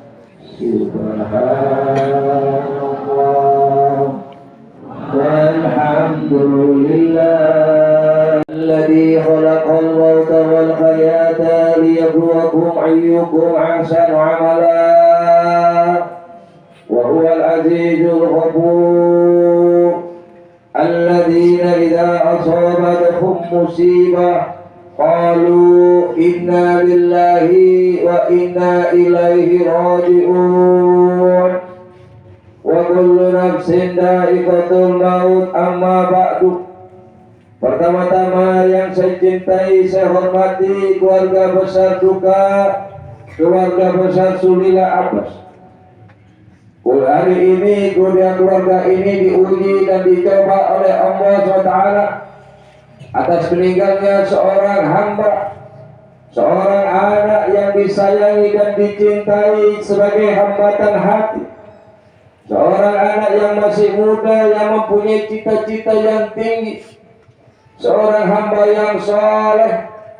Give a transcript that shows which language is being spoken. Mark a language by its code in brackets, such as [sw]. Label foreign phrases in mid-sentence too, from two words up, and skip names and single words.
[ar] سبحان الله والحمد لله الذي خلق الموت والحياة ليبلوكم أيكم أحسن عملا وهو العزيز الغفور الذين إذا أصابتهم مصيبة قالوا إنا لله وإنا إليه راجعون وكل نفس ذائقة الموت. أما بعد. [id] Pertama-tama yang saya cintai, saya hormati keluarga besar duka, keluarga besar Sulila Abbas. Hari ini keluarga ini diuji dan dicoba oleh Allah SWT atas meninggalnya seorang hamba, seorang anak yang disayangi dan dicintai sebagai hambatan hati, seorang anak yang masih muda yang mempunyai cita-cita yang tinggi, seorang hamba yang saleh,